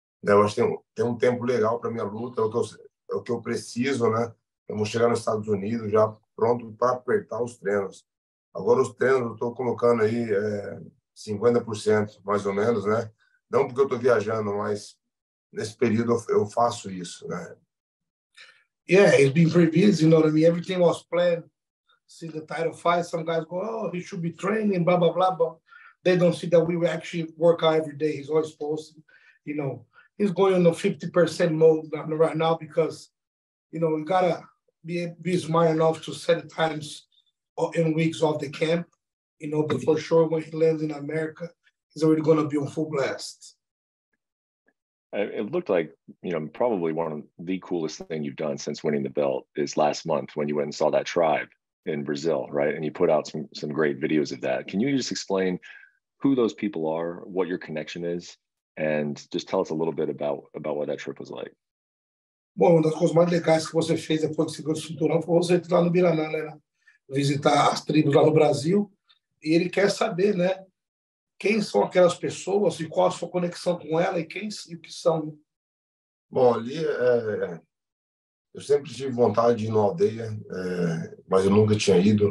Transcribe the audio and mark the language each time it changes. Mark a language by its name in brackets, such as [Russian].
[Portuguese] Eu acho que tem um tempo legal para minha luta, é o que eu preciso, né? Eu vou chegar nos Estados Unidos já pronto para apertar os treinos. Agora os treinos eu estou colocando aí 50% mais ou menos, né? Não porque eu estou viajando, mas nesse período eu faço isso, né? [English] Yeah, it's been pretty busy, you know what I mean? Everything was planned. See the title fight, some guys go, oh, he should be training, blah, blah, blah, but they don't see that we actually work out every day. He's always posting, you know. He's going on the 50% mode right now because, you know, you got to be smart enough to set the times in weeks of the camp, you know, but for sure when he lands in America, he's already going to be on full blast. It looked like, you know, probably one of the coolest thing you've done since winning the belt is last month when you went and saw that tribe in Brazil, right? And you put out some great videos of that. Can you just explain who those people are, what your connection is, and just tell us a little bit about what that trip was like? [Portuguese] Bom, uma das coisas mais legais que você fez depois que você ganhou o cinturão foi você ir lá no Biranã, né? Visitar as tribos lá no Brasil. E ele quer saber, né? Quem são aquelas pessoas e qual a sua conexão com ela e o que são. Bom, ali eu sempre tive vontade de ir na aldeia, mas eu nunca tinha ido.